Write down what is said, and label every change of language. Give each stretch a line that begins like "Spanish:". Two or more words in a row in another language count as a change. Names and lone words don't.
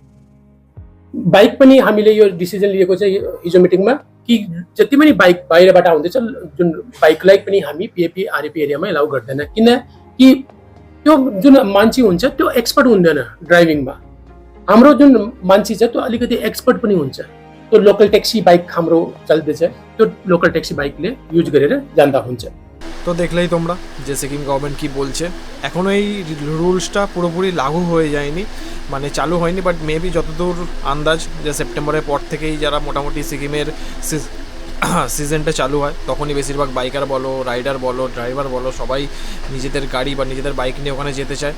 Nepali: बाइक पनि हामीले यो डिसिजन लिएको छ हिजो मिटिङमा कि जति पनि बाइक बाहिरबाट आउँदैछ, जुन बाइकलाई पनि हामी पीएपी आरएपी एरियामा एलाउ गर्दैन। किनकि त्यो जुन मान्छे हुन्छ त्यो एक्सपर्ट हुँदैन ड्राइभिङमा। हाम्रो जुन मान्छे छ त्यो अलिकति एक्सपर्ट पनि हुन्छ। त्यो
English: local taxi bike
Nepali: हाम्रो चल्दैछ, त्यो
English: local taxi bikele
Nepali: युज गरेर जाँदा हुन्छ।
Bangla: তো দেখলেই তোমরা যে সিকিম গভর্নমেন্ট কী বলছে। এখনও এই রুলসটা পুরোপুরি লাগু হয়ে যায়নি, মানে চালু হয়নি,
English: but maybe
Bangla: যতদূর আন্দাজ যে সেপ্টেম্বরের পর থেকেই যারা মোটামুটি সিকিমের সিজনটা চালু হয়, তখনই বেশিরভাগ বাইকার বলো, রাইডার বলো, ড্রাইভার বলো, সবাই নিজেদের গাড়ি বা নিজেদের বাইক নিয়ে ওখানে যেতে চায়।